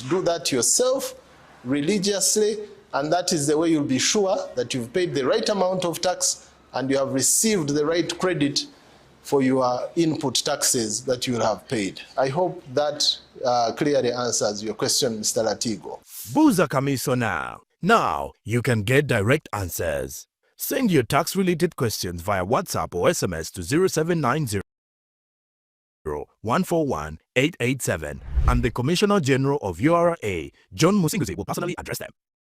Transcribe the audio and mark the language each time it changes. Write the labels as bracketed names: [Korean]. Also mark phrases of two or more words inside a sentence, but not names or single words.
[English] Do that yourself, religiously, and that is the way you'll be sure that you've paid the right amount of tax and you have received the right credit for your input taxes that you have paid. I hope that clearly answers your question, Mr. Latigo. Buza Kamiso now. Now you can get direct answers. Send your tax-related questions via WhatsApp or SMS to 0790 141 887 and the Commissioner General of URA, John Musinguzi, will personally address them.